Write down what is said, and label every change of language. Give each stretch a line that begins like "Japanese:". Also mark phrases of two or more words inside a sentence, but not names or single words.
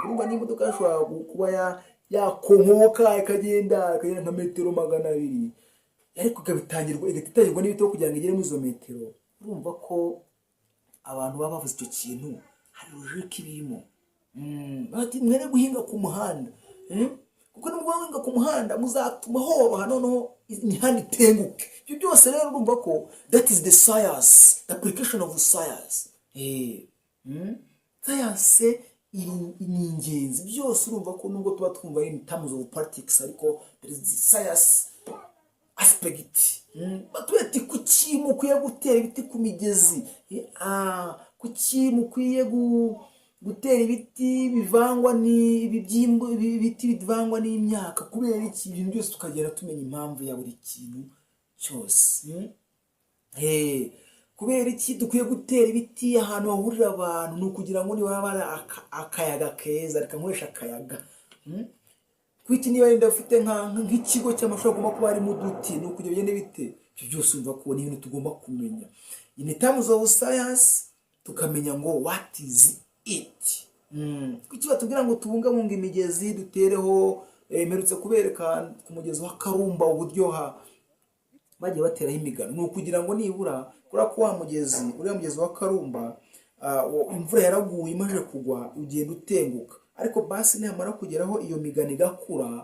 Kinyarwanda: Urumva n'imodoka yashobora kuba yakonkoka ikagenda nka metero 200, ariko igahitangirwa n'ibiti kugira ngo igere muri izo metero. Urumva ko abantu baba bavuze icyo kintu hari logique ibirimo. Bati mwere guhinga ku muhanda, kuko nubwo guhinga ku muhanda muzatuma horoha noneho imihanda itenguke. Ibyo byose rero urumva ko
English: that is the science, the application of science.
Kinyarwanda: Science ni ingenzi. Byose urumva ko nubwo tuba twumva
English: in terms of politics,
Kinyarwanda: ariko
English: there is the science aspect.
Kinyarwanda: Batwete kuki mukwiye gutera ibiti ku migezi, kuki mukwiye gutera ibiti bivangwa ibiti bivangwa n'imyaka, kubera iki ibintu byose tukagera tumenya impamvu ya buri kintu cyose. Kubera iki dukwiye gutera ibiti ahantu hahurira abantu? Ni ukugira ngo niba bari akayaga keza, reka nkoresha akayaga. Kwiki niba yenda ufite nk'ikigo cy'amashuri agomba kuba harimo uduti, ni ukugira bigende bite. Ibyo byose umva ko ni ibintu tugomba kumenya
English: in terms of science,
Kinyarwanda: tukamenya ngo
English: what is it.
Kinyarwanda: Kuki batubwira ngo tubungabunge imigezi dutereho? Mperutse kubereka ku mugezi wa Karumba uburyoha bagiye bateraho imigano. Ni ukugira ngo nibura kuri ko wa mugezi uriya mugezi wa Karumba imvura yaraguye imaze kugwa ugenda utenguka, ariko basi namara kugeraho iyo migano igakura.